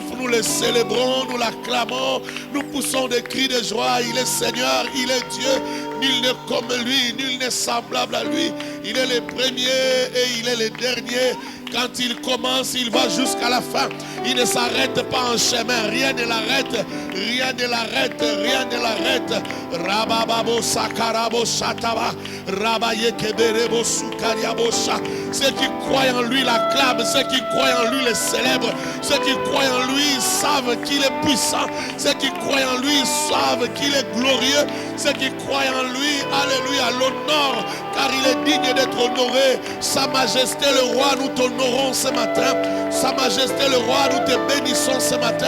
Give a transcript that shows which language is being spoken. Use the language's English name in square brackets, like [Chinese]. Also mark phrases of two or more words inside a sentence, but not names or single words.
[French] Nous le célébrons, nous l'acclamons, nous poussons des cris de joie. Il est Seigneur, il est Dieu, nul n'est comme lui, nul n'est semblable à lui. Il est le premier et il est le dernier. Quand il commence, il va jusqu'à la fin. Il ne s'arrête pas en chemin. Rien ne l'arrête. Rien ne l'arrête. Rien ne l'arrête. Rabababo sakarabo shataba. Rabaye keberebo sukariabosha. Ceux qui croient en lui l'acclament. Ceux qui croient en lui le célèbrent. Ceux qui croient en lui savent qu'il est puissant. Ceux qui croient en lui savent qu'il est glorieux. Ceux qui croient en lui, alléluia, l'honneur, car il est digne d'être honoré. Sa majesté le roi, nous t'honorons ce matin. Sa majesté le roi, nous te bénissons ce matin.